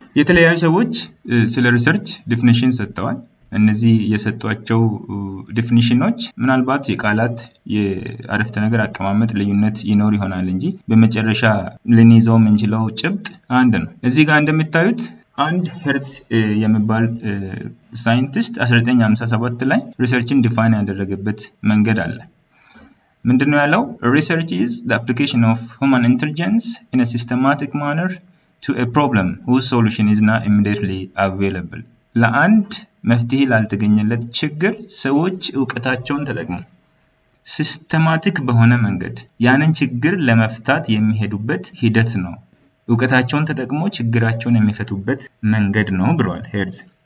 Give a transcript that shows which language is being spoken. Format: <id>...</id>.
<am>የተለያዩ ሰዎች ስለ ሪሰርች ዲፊኒሽን ሰጥተዋል። እነዚህ የሰጧቸው ዲፊኒሽኖች ምናልባት የቃላት የአረፍተ ነገር አቀማመጥ ልዩነት ይኖር ይሆናል እንጂ በመጨረሻ ልንይዘው የምንችለው ጭብጥ አንድ ነው። እዚህ ጋር እንደምታዩት አንድ ሄርዝ የሚባል ሳይንቲስት 1957 ላይ ሪሰርችን ዲፋይን ያደረገበት መንገድ አለ። ምንድነው ያለው?</am> <en>Research is the application of human intelligence in a systematic manner to a problem whose solution is not immediately available.</en> <am>ለአንድ መፍትሄ ላልተገኘለት ችግር ሰዎች ዕውቀታቸውን ተጠቅመው ሲስተማቲክ በሆነ መንገድ ያንን ችግር ለመፍታት የሚሄዱበት ሂደት ነው። ዕውቀታቸውን ተጠቅመው ችግራቸውን የሚፈቱበት መንገድ ነው ብለዋል ሄርዝ።</am>